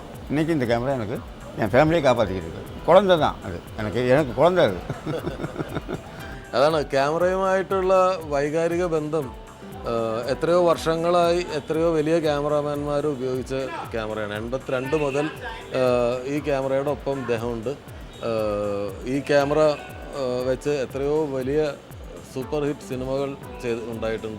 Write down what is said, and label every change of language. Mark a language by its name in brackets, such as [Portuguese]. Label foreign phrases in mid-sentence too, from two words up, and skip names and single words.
[Tamil] இன்றைக்கி இந்த கேமரா எனக்கு என் ஃபேமிலியை காப்பாற்றிக்கிட்டு இருக்கு. குழந்தை தான் அது, எனக்கு குழந்தை அது. [Malayalam] അതാണ് ക്യാമറയുമായിട്ടുള്ള വൈകാരിക ബന്ധം. എത്രയോ വർഷങ്ങളായി എത്രയോ വലിയ ക്യാമറാമാൻമാർ ഉപയോഗിച്ച ക്യാമറയാണ്. 82 മുതൽ ഈ ക്യാമറയുടെ ഒപ്പം ഇദ്ദേഹമുണ്ട്. ഈ ക്യാമറ വെച്ച് എത്രയോ വലിയ സൂപ്പർ ഹിറ്റ് സിനിമകൾ ഉണ്ടായിട്ടുണ്ട്.